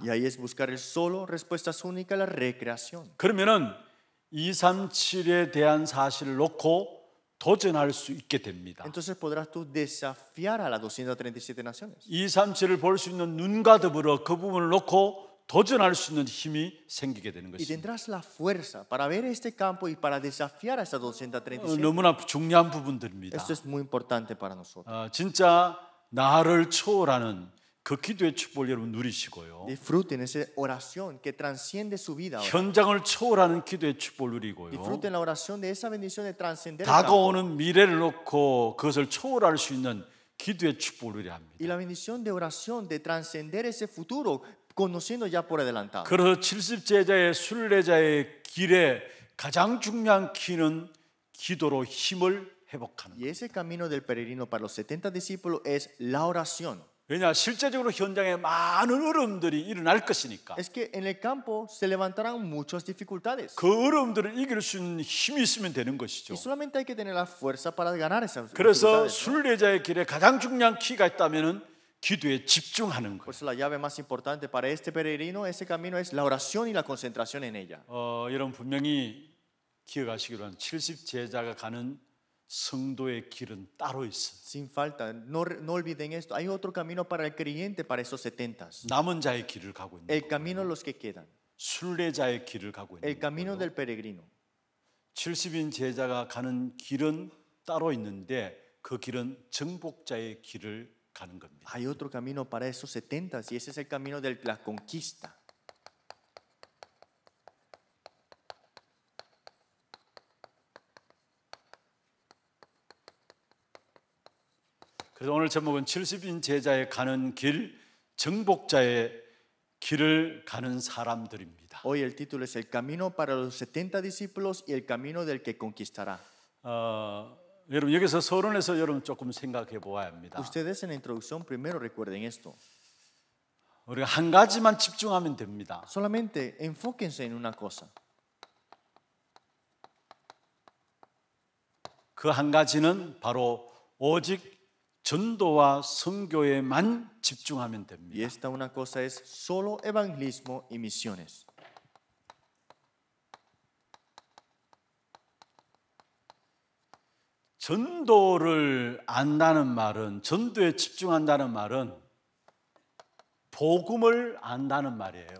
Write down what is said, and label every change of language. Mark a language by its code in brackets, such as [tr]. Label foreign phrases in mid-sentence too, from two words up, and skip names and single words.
[es] Y ahí es buscar el solo, respuestas únicas, la recreación. [ko] 그러면은 237에 대한 사실을 놓고 도전할 수 있게 됩니다. [es] Entonces podrás tú desafiar a las 237 naciones. [ko] 237을 볼 수 있는 눈과 더불어 그 부분을 놓고 도전할 수 있는 힘이 생기게 되는 [es] Y [ko] 것입니다. [es] tendrás la fuerza para ver este campo y para desafiar a esas 237. [ko] 너무나 중요한 부분들입니다. [es] Esto es muy importante para nosotros. [ko] 진짜 나를 초월하는 그 기도의 축복을 여러분 누리시고요. [es] Disfruten esa oración que transciende su vida ahora. [ko] 현장을 초월하는 기도의 축복을 누리고요. [es] Disfruten la oración de esa bendición de trascender el campo. [ko] 다가오는 미래를 놓고 그것을 초월할 수 있는 기도의 축복을 누려야 합니다. [es] Y la bendición de oración de trascender ese futuro conociendo ya por adelantado. [ko] 그래서 70제자의 순례자의 길에 가장 중요한 키는 기도로 힘을 회복하는 [es] Y [ko] 거예요. [es] ese camino del peregrino para los 70 discípulos es la oración. [ko] 왜냐 실제적으로 현장에 많은 어려움들이 일어날 것이니까. [es] Es que en el campo se levantarán muchas dificultades. [ko] 그 어려움들을 이길 수 있는 힘이 있으면 되는 것이죠. [es] Y solamente hay que tener la fuerza para ganar esas [ko] 그래서 [es] dificultades. ¿No? [ko] 순례자의 길에 가장 중요한 키가 있다면은 기도에 집중하는 [es] Por [ko] 거예요. [es] eso la llave más importante para este peregrino, ese camino es la oración y la concentración en ella. [ko] 여러분 분명히 기억하시기로 한 70제자가 가는 성도의 길은 따로 있어요. [es] Sin falta, no olviden esto. Hay otro camino para el creyente para esos 70. [ko] 남은 자의 길을 가고 있는 [es] El [ko] 거예요. [es] camino de los que quedan. [ko] 순례자의 길을 가고 있는 [es] El camino [ko] 거예요. [es] del peregrino. [ko] 70인 제자가 가는 길은 따로 있는데 그 길은 정복자의 길을 가는 겁니다. [es] Hay otro camino para esos 70 y ese es el camino de la conquista. [ko] 그래서 오늘 제목은 70인 제자의 가는 길, 정복자의 길을 가는 사람들입니다. [es] Hoy el título es El camino para los 70 discípulos y el camino del que conquistará. [ko] 여러분 여기서 서론에서 여러분 조금 생각해 보아야 합니다. [es] Ustedes en la introducción primero recuerden esto. [ko] 우리가 한 가지만 집중하면 됩니다. [es] Solamente enfóquense en una cosa. [ko] 그 한 가지는 바로 오직 전도와 선교에만 집중하면 [es] Y [ko] 됩니다. [es] esta una cosa es solo evangelismo y misiones. [ko] 전도를 안다는 말은 전도에 집중한다는 말은 복음을 안다는 말이에요.